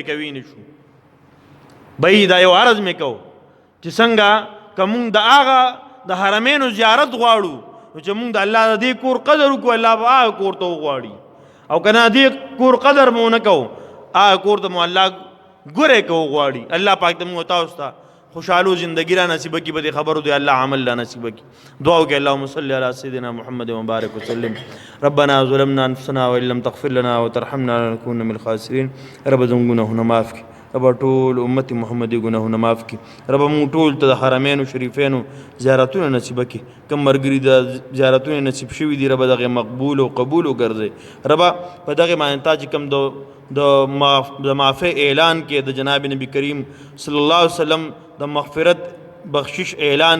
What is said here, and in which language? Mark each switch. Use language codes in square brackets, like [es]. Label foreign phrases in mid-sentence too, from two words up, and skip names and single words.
[ps] کوي نه شو بهی دا یو عرض مې کو چې څنګه که مونږ د هغه د حرمینو زیارت غواړو نو چې مونږ د الله د دې کور قدر وکړو الله به هغه کور ته وغواړي او که نه دې کور قدر مو ونه کوو هغه کور ته مو الله ګوره که وغواړي الله پاک ته مونږ تاسو ته خوشحالو زندگی را نصیبه کی بدی خبرو دی اللہ عمل لا نصیبه کی دعاو کہ [ar] اللہم صلی علی سیدنا محمد وبارک وسلم ربنا ظلمنا انفسنا وان لم تغفر لنا وترحمنا لنكون من الخاسرین [ps] رب ذنوبنا معاف کی رب ټول امت محمدي ګناهونه معاف کړي رب موږ ټول ته د حرمینو شریفینو زیارتونه نصیب کړي کوم مرګري د زیارتونه نصیب شوي دي رب دغه مقبول او قبول وګرځي رب په دغه باندې تا چې کوم د معافی اعلان کې د جناب نبی کریم [ar] صلی الله علیه وسلم [ps] د مغفرت بخشش اعلان